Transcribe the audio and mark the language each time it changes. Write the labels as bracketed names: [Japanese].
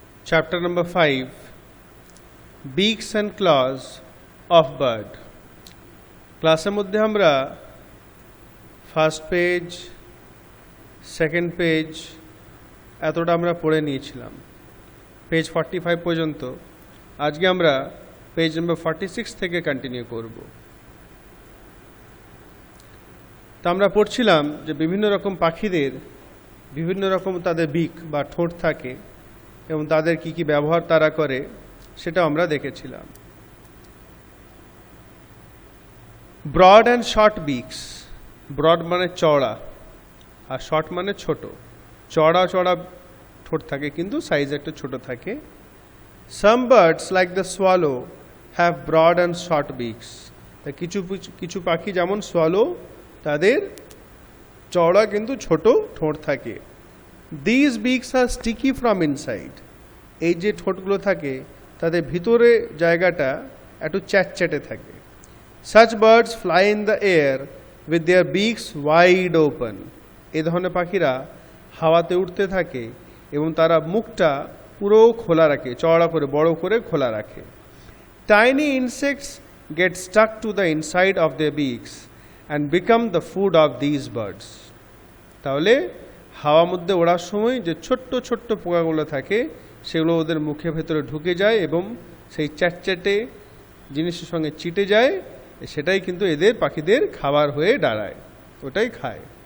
[English] Chapter number 5, Beaks and Claws of Bird. [Bangla] ক্লাসের মধ্যে আমরা ফার্স্ট পেজ, সেকেন্ড পেজ এতটা আমরা পড়ে নিয়েছিলাম, পেজ 45 পর্যন্ত। আজকে আমরা পেজ নম্বর 46 থেকে কন্টিনিউ করব। তা আমরা পড়ছিলাম যে বিভিন্ন রকম পাখিদের বিভিন্ন রকম তাদের বিক বা ঠোঁট থাকে এবং তাদের কি কি ব্যবহার তারা করে সেটা আমরা দেখেছিলাম। [English] Broad and short beaks. [Bangla] ব্রড মানে চওড়া আর শর্ট মানে ছোট। চওড়া চওড়া ঠোঁট থাকে কিন্তু সাইজ একটু ছোট থাকে। [English] Some birds like the swallow have broad and short beaks. [Bangla] কিছু কিছু পাখি যেমন সোয়ালো তাদের চওড়া কিন্তু ছোট ঠোঁট থাকে। [English] This beaks are sticky from inside. [Bangla] এই যে ঠোঁটগুলো থাকে তাদের ভিতরে জায়গাটা একটু চ্যাটচ্যাটে থাকে। [English] Such birds fly in the air with their beaks wide open. [Bangla] এই ধরনের পাখিরা হাওয়াতে উঠতে থাকে এবং তারা মুখটা পুরো খোলা রাখে, চওড়া করে বড় করে খোলা রাখে। [English] Tiny insects get stuck to the inside of their beaks and become the food of these birds. [Bangla] তাহলে হাওয়ার মধ্যে ওড়ার সময় যে ছোট্ট ছোট্ট পোকাগুলো থাকে সেগুলো ওদের মুখের ভেতরে ঢুকে যায় এবং সেই চ্যাটচ্যাটে জিনিসের সঙ্গে চিটে যায়, সেটাই কিন্তু এদের পাখিদের খাবার হয়ে দাঁড়ায়, ওটাই খায়।